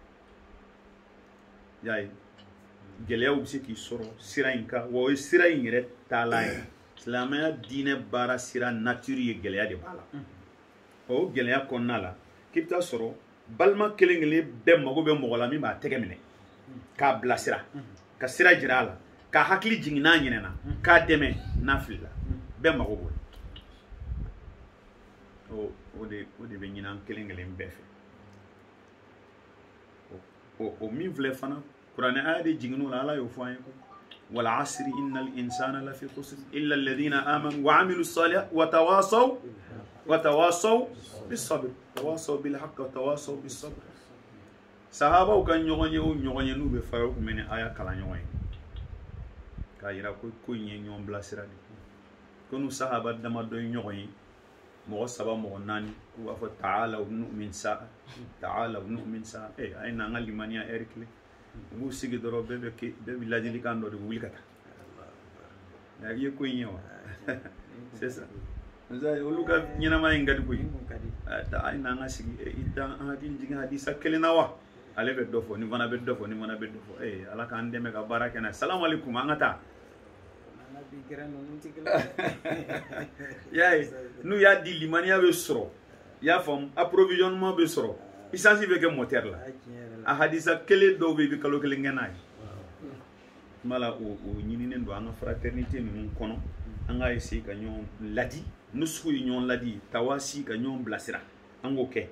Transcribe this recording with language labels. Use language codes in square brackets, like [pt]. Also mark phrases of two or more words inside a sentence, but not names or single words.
[bm] y'a ye gɛlɛyaw bɛ se k'i sɔrɔ sira in kan wa o ye sira in yɛrɛ taalan ye silamɛya diinɛ baara sira nature ye gɛlɛya de b'a la o gɛlɛya kɔnɔna la k'i bɛ taa sɔrɔ balima kelen kelen bɛɛ mago bɛ mɔgɔ la min b'a tɛgɛ minɛ k'a bilasira ka sira jira a la ka hakili jigin n'a ɲinɛna k'a dɛmɛ n'a filila bɛɛ mago b'o la o de bɛ ɲini an kelen kelen bɛɛ fɛ o min filɛ fana kuranɛ aya de jigin'o la ala y'o fɔ an ye ko [ar] والعصر إن الإنسان لفي خسر إلا الذين آمنوا وعملوا الصالحات وتواصوا بالصبر تواصوا بالحق وتواصوا بالصبر [bm] sahaba kan ɲɔgɔn ye n'u bɛ fara u kun bɛ ni aya kalan ɲɔgɔn ye k'a yira ko in ye ɲɔgɔn bilasira de ko n'u sahaba damadɔ ye ɲɔgɔn ye mɔgɔ 3 mɔgɔ 4 k'u b'a fɔ [ar] تعالوا نؤمن ساعة تعالوا نؤمن ساعة [bm] a ye n'an ka limaniya heure kelen u b'u sigi dɔrɔn bɛɛ bɛ ladilikan dɔ de wuli ka taa a ye ko in ye wa [fr] c'est ça [bm] olu ka ɲɛnama in ka di koyi a ye n'an ka sigi i da an hakili jigin hadisa kelen na wa ale bɛ dɔ fɔ ni fana bɛ dɔ fɔ ni fana bɛ dɔ fɔ ala k'an dɛmɛ ka baara kɛ n'a ye [ar] سلام عليكم [bm] an ka taa y'a ye n'u y'a di limaniya bɛ sɔrɔ i y'a faamu approvisionnement bɛ sɔrɔ essence bɛ kɛ moteur la a hadisa kelen dɔw bɛ i bɛ kalo kelen kɛ n'a ye kuma la o ɲininen don an ka fraternité ninnu kɔnɔ an ka essayer ka ɲɔgɔn ladi nusuku ye ɲɔgɔn ladi tawasi ka ɲɔgɔn bilasira an k'o kɛ